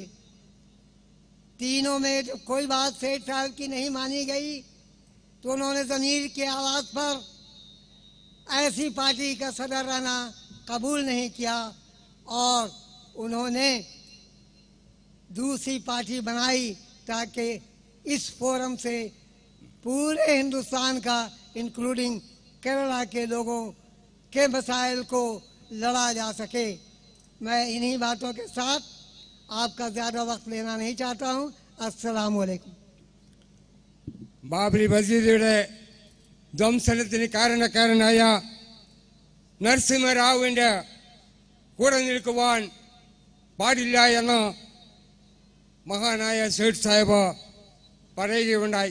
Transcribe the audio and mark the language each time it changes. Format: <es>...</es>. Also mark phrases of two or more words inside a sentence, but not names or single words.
<ur>تینوں میں جب کوئی بات سیٹھ صاحب کی نہیں مانی گئی تو انہوں نے ضمیر کی آواز پر ایسی پارٹی کا صدر رہنا قبول نہیں کیا اور انہوں نے دوسری پارٹی بنائی تاکہ اس فورم سے پورے ہندوستان کا انکلوڈنگ کیرلا کے لوگوں کے مسائل کو لڑا جا سکے. میں انہی باتوں کے ساتھ آپ کا زیادہ وقت لینا نہیں چاہتا ہوں. السلام علیکم.</ur> <ml>ബാബരി മസ്ജിദിന്റെ ധ്വംസനത്തിന് കാരണക്കാരനായ നരസിംഹറാവുവിൻ്റെ കൂടെ നിൽക്കുവാൻ പാടില്ല എന്ന് മഹാനായ സേഠ് സാഹിബ് പറയുകയുണ്ടായി.</ml>